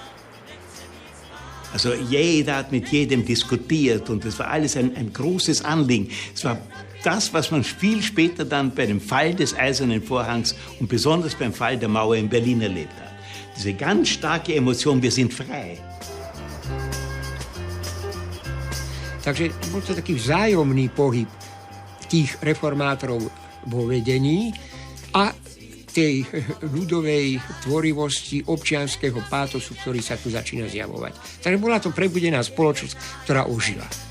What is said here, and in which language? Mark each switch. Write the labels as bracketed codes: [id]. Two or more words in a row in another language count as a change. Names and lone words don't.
[de] Also jeder hat mit jedem diskutiert und es war alles ein großes Anliegen. Es war das, was man viel später dann bei dem Fall des Eisernen Vorhangs und besonders beim Fall der Mauer in Berlin erlebt hat. Diese ganz starke Emotion, wir sind frei. [sk] Takže bol to taký vzájomný pohyb tých reformátorov vo vedení a tej ľudovej tvorivosti občianskeho pátosu, ktorý sa tu začína zjavovať. Takže bola to prebudená spoločnosť, ktorá ožila.